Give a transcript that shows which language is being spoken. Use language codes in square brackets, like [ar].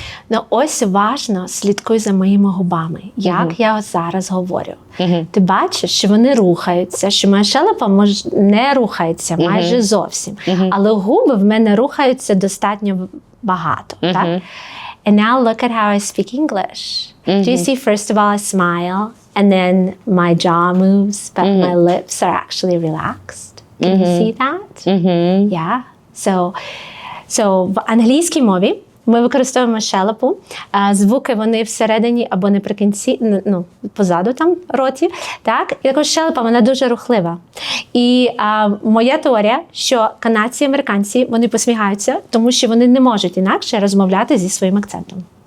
[uk] Ну, ось уважно слідкуй за моїми губами, як я зараз говорю. Ти бачиш, що вони рухаються, що моя щелепа не рухається майже зовсім. Але губи в мене рухаються достатньо багато. Так? [en] And now look at how I speak English. Do you see, first of all, I smile, and then my jaw moves, but my lips are actually relaxed. Can you see that? Yeah. [uk] So в англійській мові ми використовуємо щелепу. Звуки вони всередині або наприкінці, ну, позаду там роті. Так? І також щелепа, вона дуже рухлива. І моя теорія, що канадці і американці, вони посміхаються, тому що вони не можуть інакше розмовляти зі своїм акцентом.